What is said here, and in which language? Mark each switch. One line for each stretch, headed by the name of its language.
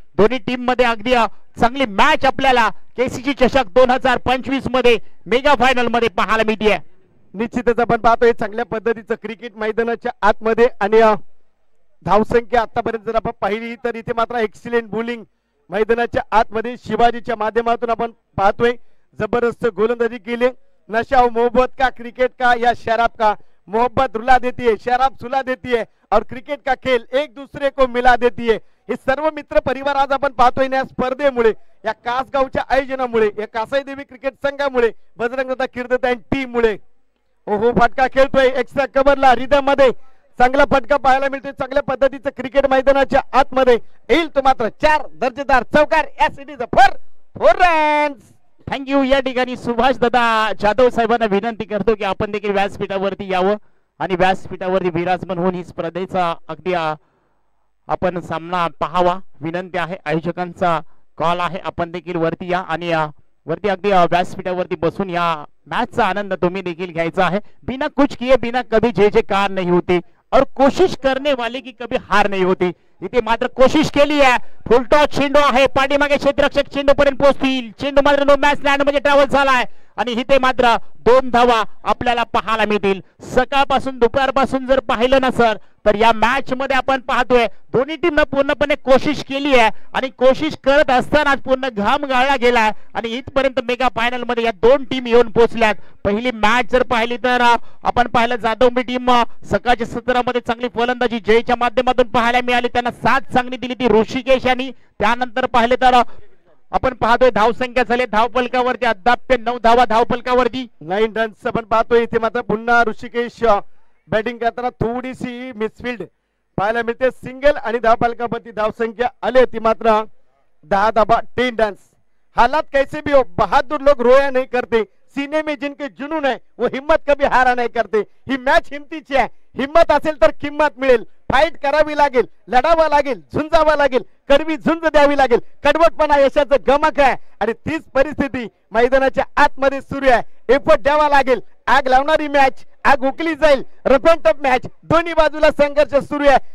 Marathi: दोन्ही टीम मध्ये अगदी चांगली मॅच आपल्याला केसीसी चषक 2025 मध्ये मेगा फायनल मध्ये पाहायला मिळते. निश्चितच आपण पाहतोय चांगल्या पद्धतीचं क्रिकेट मैदानाच्या आतमध्ये आणि धावसंख्या आतापर्यंत जर आपण पाहिली तर इथे मात्र एक्सिलेंट बॉलिंग मैदानाच्या आतमध्ये शिवाजीच्या माध्यमातून आपण पाहतोय. जबरदस्त गोलंदाजी केली.
Hindi: नशा और मोहब्बत का क्रिकेट का या शराब का? मोहब्बत रुला देती है, शराब सुला देती है और क्रिकेट का खेल एक दूसरे को मिला देती है.
Marathi: हे सर्व मित्र परिवार आज आपण पाहतोय या स्पर्धेमुळे, या कासगावच्या आयोजनामुळे, या कासाई देवी क्रिकेट संघामुळे, बजरंग दादा कीर्तन अँड टीम मुळे. ओहो, फटका खेळतोय एक्स्ट्रा कव्हरला रिदम मध्ये चांगला फटका पाहायला मिळतोय. चांगल्या पद्धतीचं क्रिकेट मैदानाच्या आतमध्ये येईल तो मात्र 4 दर्जेदार चौकार.
English: As it is a 4 runs. Thank you.
Marathi: या ठिकाणी सुभाष दादा जाधव साहेबांना विनंती करतो की आपण देखील व्यासपीठावरती यावं आणि व्यासपीठावरती विराजमान होऊन ही स्पर्धेचा अगदी आपण सामना पाहावा विनंती आहे. आयोजकांचा कॉल आहे, आपण देखील वरती या आणि वरती अगदी व्यासपीठावरती बसून या मैच आनंद तुम्हें देखील घ्यायचा है.
Hindi: बिना कुछ किए बिना कभी जय-जयकार नहीं होती और कोशिश करने वाले की कभी हार नहीं होती.
Marathi: इथे मात्र कोशिश केली आहे. फुलटॉस चेंडू आहे, पाठीमागे क्षेत्ररक्षक चेंडू पर्यंत पोहोचतील. चेंडू मात्र नो मॅच लँड मध्ये ट्रॅव्हल झालाय आणि इथे मात्र 2 धावा आपल्याला पाहायला मिळतील. सकाळपासून दुपारपासून जर पाहिलं ना सर तर या मॅच मध्ये आपण पाहतोय दोन्ही टीमनं पूर्णपणे कोशिश केली आहे आणि कोशिश करत असताना पूर्ण घाम गाळला गेलाय आणि इथपर्यंत मेगा फायनल मध्ये या 2 टीम येऊन पोहोचल्यात. पहिली मॅच जर पाहिली तर आपण पाहिलं जाधव टीम सकाळच्या सत्रामध्ये चांगली फलंदाजी जयच्या माध्यमातून पाहायला मिळाली. त्यांना 7 चांगली दिली ती ऋषिकेश यांनी. त्यानंतर पाहिले तर आपण पाहतोय धावसंख्या झाली धावफलकावरती अद्याप 9 धावा धावफलकावरती 9 रन्स आपण पाहतोय. इथे मात्र पुन्हा ऋषिकेश बॅटिंग करताना थोडीशी मिसफिल्ड पाहायला मिळते. सिंगल आणि धावफलकावरती धावसंख्या आली ती मात्र 10 धावा 10 रन्स.
Hindi: हालात कैसे भी हो, बहादुर लोग रोया नहीं करते. सीने में जिनके जुनून है वो हिम्मत कभी हारा नहीं करते.
Marathi: ही मॅच हिमतीची आहे. हिम्मत असेल तर किंमत मिळेल. फाईट करावी लागेल, लढावं लागेल, झुंजावं लागेल, कडवी झुंज द्यावी लागेल. कडवटपणा यशाचं गमक आहे आणि तीच परिस्थिती मैदानाच्या आतमध्ये सुरू आहे. एफर्ट द्यावा लागेल. आग लावणारी मॅच, आग उकली जाईल. रफ अँड टफ मॅच, दोन्ही बाजूला संघर्ष सुरू आहे.